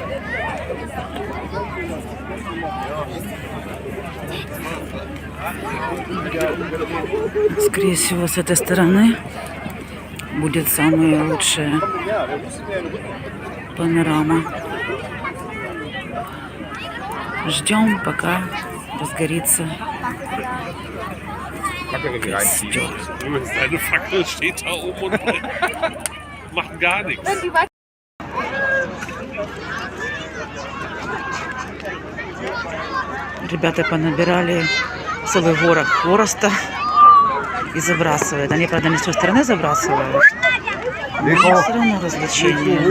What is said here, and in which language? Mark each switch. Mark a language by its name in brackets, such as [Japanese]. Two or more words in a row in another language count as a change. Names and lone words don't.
[Russian] Скорее всего, с этой стороны будет самая лучшая панорама. Ждем, пока разгорится костер. [German] Seine Fackel steht da oben und macht gar nichts. [Russian] Ребята понабирали целый ворох хвороста и забрасывают. Они, правда, не с той стороны забрасывают, но все равно развлечение.